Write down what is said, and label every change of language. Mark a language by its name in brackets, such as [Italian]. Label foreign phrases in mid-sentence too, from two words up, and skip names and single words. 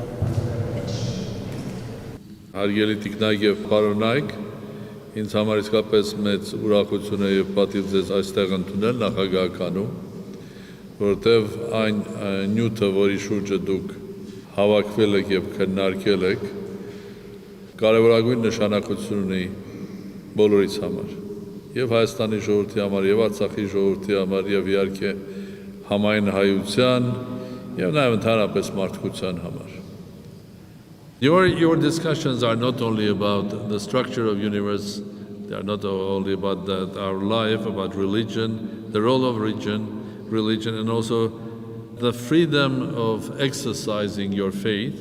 [Armenian] Հարգելի տիկնայք և պարոնայք, ինձ համար իսկապես մեծ ուրախություն է և պատիվ ձեզ այստեղ ընդունել նախագահականում, որովհետև այն նյութը, որի շուրջը դուք հավաքվել եք և քննարկել եք, կարևորագույն նշանակություն ունի բոլորիս համար, և Հայաստանի ժողովրդի համար, և Արցախի ժողովրդի համար, և իհարկե համայն հայության, և նաև ընդհանրապես մարդկության համար։ [English] Your discussions are not only about the structure of universe, they are not only about our life, about religion, the role of religion, and also the freedom of exercising your faith.